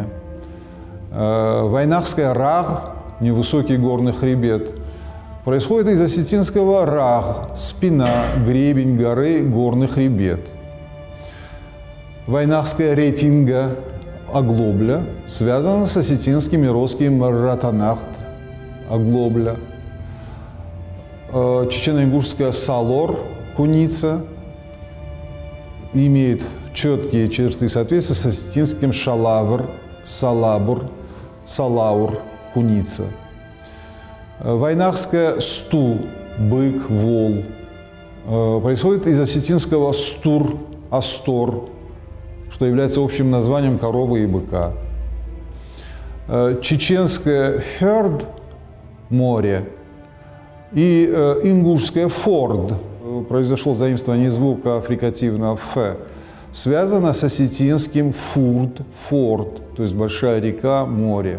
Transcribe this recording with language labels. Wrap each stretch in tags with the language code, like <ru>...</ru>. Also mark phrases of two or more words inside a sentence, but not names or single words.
<ru>Вайнахское «раг» – невысокий горный хребет, происходит из осетинского «раг» – спина, гребень горы, горный хребет. Вайнахская «ретинга» – оглобля, связана с осетинским и русским «ратанахт» – оглобля. Чечено-ингушская «салор» – куница, имеет четкие черты соответствия с осетинским «шалавр» – салабур, салаур – куница. Вайнахская «сту» – бык, вол, происходит из осетинского «стур» – астор, что является общим названием коровы и быка. Чеченское «херд» – море. И ингушское «форд» произошло заимствование звука фрикативного «ф», связано с осетинским «фурд», «форд», то есть большая река, море.</ru>